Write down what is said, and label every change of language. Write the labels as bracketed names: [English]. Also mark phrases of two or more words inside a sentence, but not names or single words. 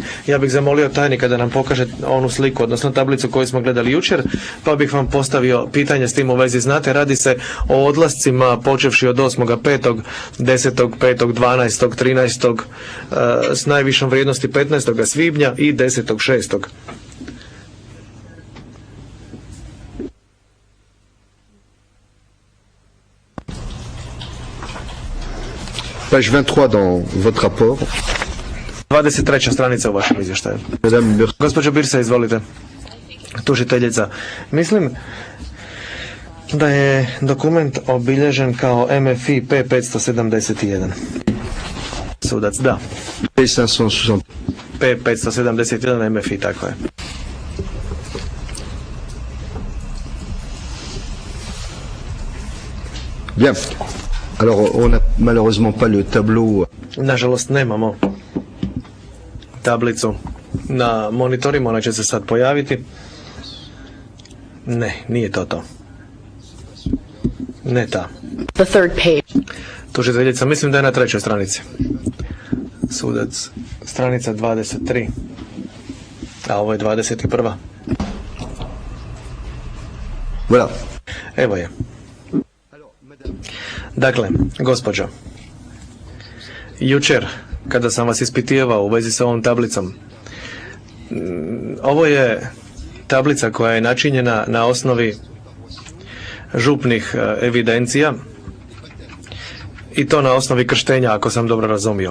[Croatian] Ja bih zamolio tajnika da nam pokaže onu sliku, odnosno tablicu koju smo gledali jučer, pa bih vam postavio pitanje s tim u vezi. Znate, radi se o odlascima počevši od 8.5., 10.5., 12., 13. S najvišom vrijednosti 15. svibnja i 10.6. [French] Page 23 dans votre rapport. [Croatian] 23. stranica u vašem izvještaju. Gospođo Birsa, izvolite. Tužiteljica. Mislim da je dokument obilježen kao MFI P571. Sudac, da. P571 MFI, tako je. [French] Bien. Alors, on n'a malheureusement pas le tableau. [Croatian] Nažalost, nemamo tablicu na monitorima, ona će se sad pojaviti. Ne, nije to. Ne ta. [English] The third page. [Croatian] Tužiteljica, mislim da je na 3. stranici. Sudac, stranica 23. A ovo je 21. [French] Voilà. [Croatian] Evo je. Dakle, gospođo, jučer, kada sam vas ispitivao u vezi sa ovom tablicom, ovo je tablica koja je načinjena na osnovi župnih evidencija i to na osnovi krštenja, ako sam dobro razumio.